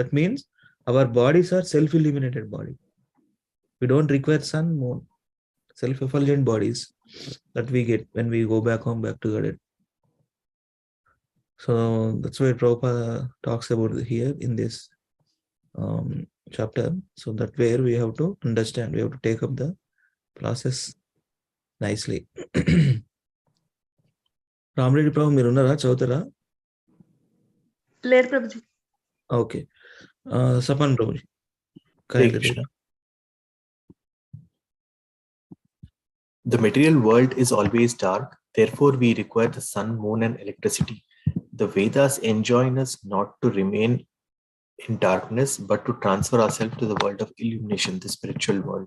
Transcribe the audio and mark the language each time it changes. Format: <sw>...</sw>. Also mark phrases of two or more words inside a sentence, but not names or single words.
<en>That means our bodies are self-illuminated body. We don't require sun, moon, self-effulgent bodies that we get when we go back home, back to Godhead. So that's why Prabhupada talks about here in this chapter. So that where we have to understand, we have to take up the process nicely.</en> <te>Ramreddy Prabhu, మీరు ఉన్నారా? చదువుతారా? లేరు ప్రభుజీ.</te> <en>Okay. Sapan Prabhuji.</en> <sa>Hare Krishna.</sa> <en>The material world is always dark, therefore we require the sun, moon and electricity. The Vedas enjoin us not to remain in darkness, but to transfer ourselves to the world of illumination, the spiritual world.</en>